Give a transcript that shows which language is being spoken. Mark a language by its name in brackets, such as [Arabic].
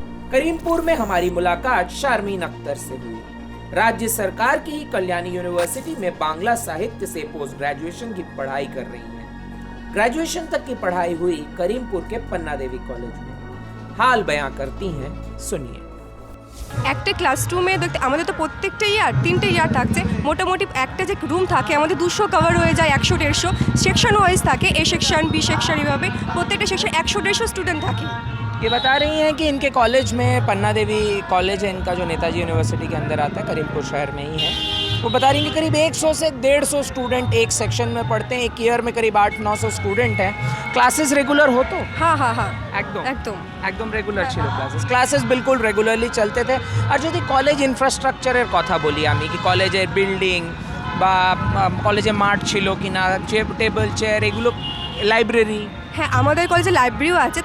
[Hindi] करीमपुर में हमारी मुलाकात शारमीन अख्तर से हुई। राज्य सरकार की ही कल्याणी यूनिवर्सिटी में बांग्ला साहित्य से पोस्ट ग्रेजुएशन की पढ़ाई कर रही हैं। ग्रेजुएशन तक की पढ़ाई हुई करीमपुर के पन्ना देवी कॉलेज में। हाल बयां करती हैं, सुनिए। [Bangla] একটা ক্লাসরুমে দেখতে আমাদের তো প্রত্যেকটা ইয়ার 3টে ইয়ার থাকছে, মোটামুটি একটা যে রুম থাকে আমাদের 200 কভার হয়ে যায়, 100-150 সেকশন ওয়াইজ থাকে, এ সেকশন বি সেকশন, এভাবে প্রত্যেকটা সেকশন 100-150 স্টুডেंट থাকে। [Hindi] ये बता रही हैं कि इनके कॉलेज में पन्ना देवी कॉलेज है इनका, जो नेताजी यूनिवर्सिटी के अंदर आता है, करीमपुर शहर में ही है। वो बता रही हैं कि करीब 100 से 150 स्टूडेंट एक सेक्शन में पढ़ते हैं। एक ईयर में करीब 800-900 स्टूडेंट हैं। क्लासेस रेगुलर हो तो [Bangla] হ্যাঁ হ্যাঁ হ্যাঁ একদম রেগুলার ছিল ক্লাসেস [Hindi] বিলকুল রেগুলারলি চলতে থে। [Bangla] আর যদি কলেজ ইনফ্রাস্ট্রাকচারের কথা বলি আমি, কি কলেজের বিল্ডিং বা কলেজে মাঠ ছিল কি না, টেবিল চেয়ার, এগুলো, লাইব্রেরি। হ্যাঁ, আমাদের কলেজে লাইব্রেরিও আছে।